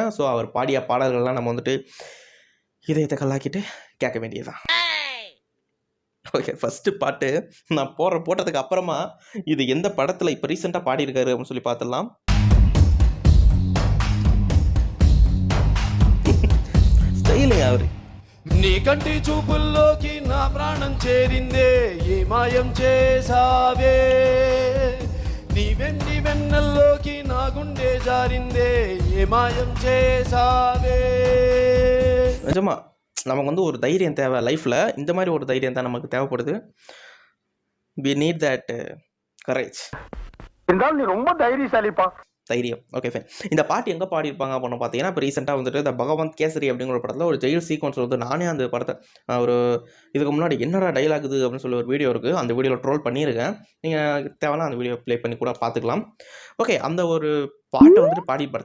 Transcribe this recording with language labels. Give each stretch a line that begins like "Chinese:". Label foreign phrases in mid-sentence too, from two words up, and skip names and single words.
Tamil: ஸோ அவர் பாடிய பாடல்கள்லாம் நம்ம வந்துட்டு இதயத்தை கல்லாக்கிட்டு கேட்க வேண்டியதுதான். ஓகே, ஃபஸ்ட்டு பாட்டு நான் போட்டதுக்கு அப்புறமா இது எந்த படத்தில் இப்போ ரீசெண்டாக பாடியிருக்காரு அப்படின்னு சொல்லி பார்த்துடலாம். ஸ்டைலுங்க அவர்.
Telugu: నీ కంటి చూపుల్లోకి నా ప్రాణం చేరిందే, ఏ మాయం చేసావే, నీ వెన్నెల్లోకి నా గుండె జారిందే, ఏ మాయం చేసావే.
Tamil: நிஜமா நமக்கு வந்து ஒரு தைரியம் தேவை லைஃப்பில். இந்த மாதிரி ஒரு தைரியம் தான் நமக்கு தேவைப்படுது.
English: we need that courage.
Tamil: இருந்தாலும் நீ ரொம்ப தைரியசாலிப்பா. தைரியம்.
English: okay fine.
Tamil: இந்த பாட்டு எங்கே பாடியிருப்பாங்க அப்படின்னு பார்த்தீங்கன்னா, இப்போ ரீசெண்டாக வந்துட்டு இந்த பகவந்த் கேசரி அப்படிங்கிற ஒரு படத்தில் ஒரு
English: jail sequence
Tamil: வந்து நானே அந்த படத்தை ஒரு இதுக்கு முன்னாடி என்னடா டைலாக் இது அப்படின்னு சொல்லி ஒரு வீடியோ இருக்குது. அந்த வீடியோவில் ட்ரோல் பண்ணியிருக்கேன். நீங்கள் தேவைன்னா அந்த வீடியோ ப்ளே பண்ணி கூட பார்த்துக்கலாம். ஓகே, அந்த ஒரு பாட்டை வந்துட்டு பாடிப்பார்.